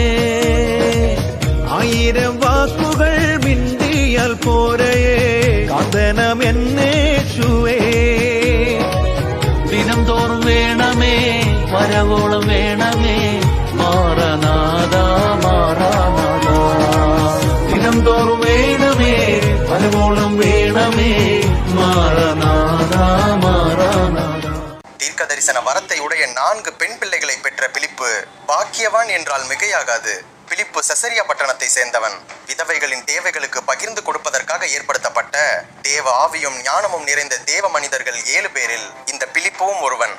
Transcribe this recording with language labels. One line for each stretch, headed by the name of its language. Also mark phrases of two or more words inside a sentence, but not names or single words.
Malayalam: ആയിരം വാക്കുകൾ മിണ്ടിയാൽ പോരയേ കാന്തനമെന്നേശുവേ. ദിനം തോറും വേണമേ വരവോളം വേണമേ മാറനാഥ മാറനാഥ. ദിനം തോറും വേണമേ വരവോളം വേണമേ மாறநாத மாறநாத.
Tamil: தீர்க்க தரிசன வரத்தை உடைய 4 பெண் பிள்ளைகளை பெற்ற பிலிப்பு பாக்கியவான் என்றால் மிகையாகாது. பிலிப்பு செசரியா பட்டணத்தை சேர்ந்தவன். விதவைகளின் தேவைகளுக்கு பகிர்ந்து கொடுப்பதற்காக ஏற்படுத்தப்பட்ட தேவ ஆவியும் ஞானமும் நிறைந்த தேவ மனிதர்கள் 7 பேரில் இந்த பிலிப்புவும் ஒருவன்.